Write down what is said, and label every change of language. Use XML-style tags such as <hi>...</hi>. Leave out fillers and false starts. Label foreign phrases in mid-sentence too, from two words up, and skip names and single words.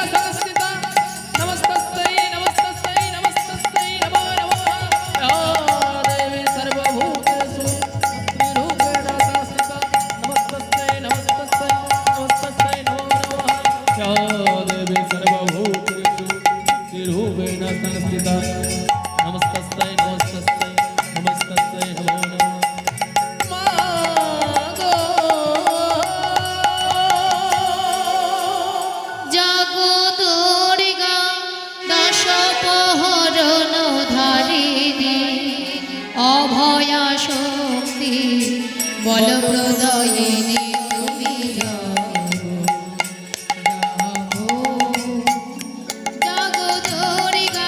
<sa>সংস্থিতা, নমস্তস্যৈ নমস্তস্যৈ নমস্তস্যৈ নমো নমঃ, ইয়া দেবী সর্বভূতেষু বুদ্ধিরূপেণ সংস্থিতা, নমস্তস্যৈ নমস্তস্যৈ নমস্তস্যৈ নমো নমঃ, ইয়া দেবী সর্বভূতেষু বুদ্ধিরূপেণ সংস্থিতা, নমস্তস্যৈ নমস্তস্যৈ নমস্তস্যৈ নমো নমঃ।</sa> <bn>মাগো জাগো দুর্গা দশ প্রহরণধারিণী, অভয়া শক্তি বল প্রদায়িনী তুমি জাগো, জাগো দুর্গা,</bn>